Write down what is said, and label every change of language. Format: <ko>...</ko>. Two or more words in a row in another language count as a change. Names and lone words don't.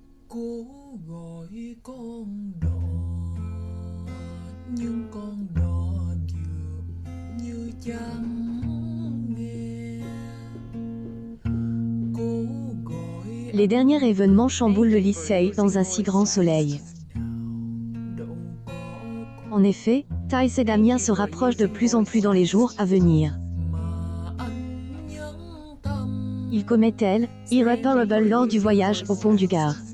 <vi>Cố gọi con đò nhưng con đò dường như chẳng nghe. Cố gọi</vi> <fr>Les derniers événements chamboulent le lycée dans un si grand soleil. En effet, Thais et Damien se rapprochent de plus en plus dans les jours à venir. Ils commettent irreparable lors du voyage au pont du Gard.</fr>